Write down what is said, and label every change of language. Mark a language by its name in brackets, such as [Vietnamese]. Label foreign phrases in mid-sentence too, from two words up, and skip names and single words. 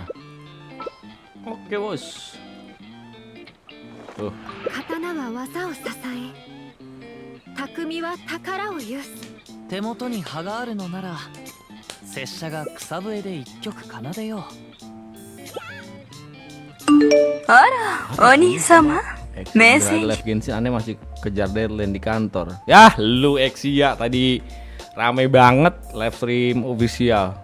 [Indonesian] Oke bos. Tuh. [Japanese] 刀は技を支え、匠は宝を有す。手元に葉があるのなら、拙者が草笛で一曲奏でよう。あら、お兄様。 [Indonesian] Mesin. Live Genshin aneh masih kejar deadline di kantor. Yah, lu Exia tadi rame banget [English] live stream [Indonesian] official.